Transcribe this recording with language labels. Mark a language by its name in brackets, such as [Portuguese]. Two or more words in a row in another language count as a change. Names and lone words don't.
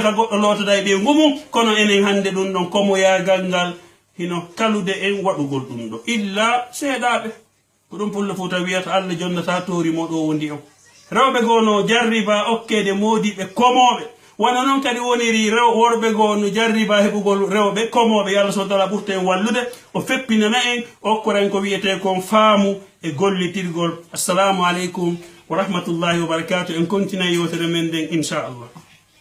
[Fula] ka goɗɗo lootoda e ɓe ngumu kono enen hande ɗum ɗon komo yagal ngal hino talude en waɗugol ɗum ɗo illa seeɗaɓe ko ɗum pullo Fuuta wiyata Allah jonnata torimo ɗo wondi on rewɓe goo no jarriba okkede modiɓe komoɓe wona noon kadi woniri worɓe goo no jarriba heɓugol rewɓe komoɓe yo [Arabic] الله سبحانه وتعالى [Fula] ɓurta en wallude o feppinana en okkoren ko wiyete kon faamu e gollitirgol [Arabic] السلام عليكم ورحمة الله وبركاته [Fula] en continue yewtere men nden inchallah